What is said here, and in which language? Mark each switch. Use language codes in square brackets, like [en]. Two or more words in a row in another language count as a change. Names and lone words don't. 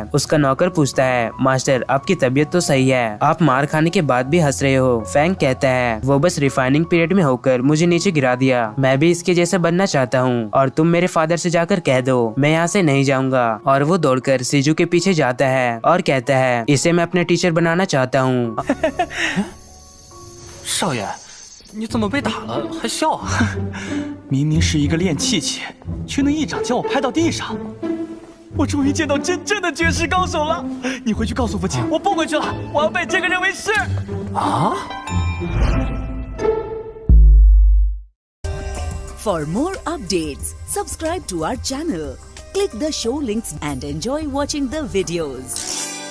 [hi] उसका नौकर पूछता है मास्टर आपकी तबीयत तो सही है, आप मार खाने के बाद भी हंस रहे हो। फैंग कहता है वो बस [en] refining period [hi] में होकर मुझे नीचे गिरा दिया, मैं भी इसके जैसा बनना चाहता हूँ और तुम मेरे फादर से जाकर कह दो मैं यहाँ से नहीं जाऊंगा। और वो दौड़कर सीजू के पीछे जाता है और कहता है इसे मैं अपने टीचर बनाना चाहता हूँ। [zh] 少爷，你怎么被打了还笑啊？明明是一个练气器，却能一掌将我拍到地上。我终于见到真正的绝世高手了！你回去告诉父亲，我不回去了，我要拜这个人为师。啊 [en] For more updates, subscribe to our channel, click the show links and enjoy watching the videos.